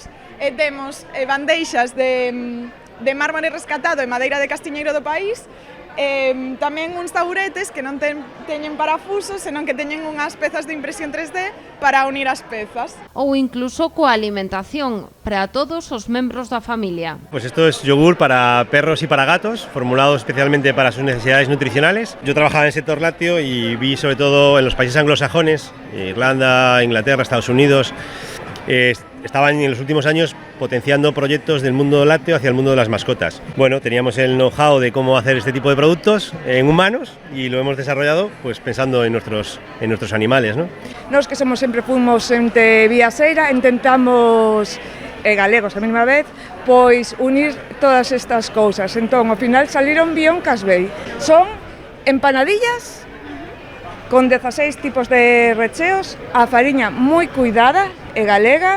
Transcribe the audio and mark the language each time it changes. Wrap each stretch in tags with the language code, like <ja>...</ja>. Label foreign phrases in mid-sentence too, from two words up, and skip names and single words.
<gl>E temos bandeixas de mármore rescatado e madeira de castiñeiro do país, tamén uns tauretes que non teñen parafusos, senón que teñen unhas pezas de impresión 3D para unir as pezas. Ou incluso coa alimentación para todos os membros da familia.</gl> <es>Pues esto es yogur para perros y para gatos, formulado especialmente para sus necesidades nutricionales. Yo trabajaba en el sector lácteo y vi sobre todo en los países anglosajones, Irlanda, Inglaterra, Estados Unidos, estaban en los últimos años potenciando proyectos del mundo lácteo hacia el mundo de las mascotas. Bueno, teníamos el know-how de cómo hacer este tipo de productos en humanos y lo hemos desarrollado pues pensando en nuestros animales, ¿no?</es> <gl>Nos que somos sempre fomos ente Viaseira, intentamos galegos a mesma vez, pois unir todas estas cousas. Entón, ao final</gl> <es>saliron bien</es> <gl>Casbei. Son empanadillas con 16 tipos de recheos, a fariña moi cuidada e galega.</gl>